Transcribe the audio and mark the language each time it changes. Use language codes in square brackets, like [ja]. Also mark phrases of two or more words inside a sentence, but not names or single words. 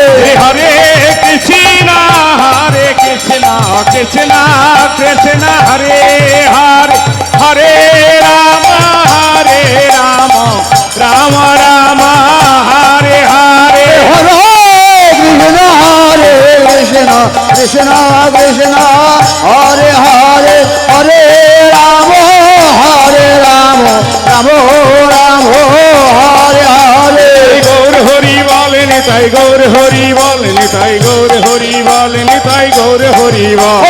[sa] হরে কৃষ্ণ কৃষ্ণ হরে হরে হরে রাম রাম হরে হরে হরে কৃষ্ণ কৃষ্ণ কৃষ্ণ হরে হরে হরে রাম রাম হরে হরে [bn] গৌর হরি বলেন তাই গৌর হরি বলেন তাই গৌর হরি বলেন তাই গৌর হরি বল